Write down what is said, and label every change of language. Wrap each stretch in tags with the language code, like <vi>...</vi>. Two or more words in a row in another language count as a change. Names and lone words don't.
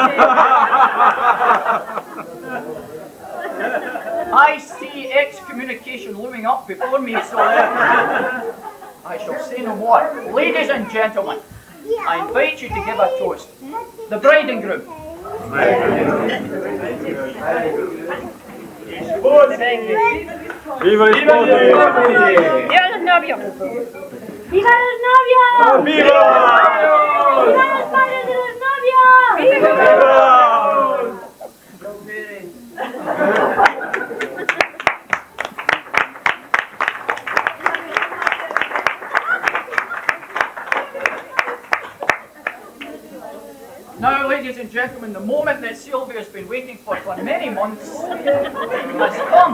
<en>I see excommunication looming up before me, so I shall say no more. Ladies and gentlemen, I invite you to give a toast. The bride and groom.</en> <it>Viva gli sposi!</it> <es>Viva los novios. Viva los novios. Viva! Viva los padres de los novios. Viva!</es> <en>Now, ladies and gentlemen, the moment that Silvio has been waiting for many months has come.</en>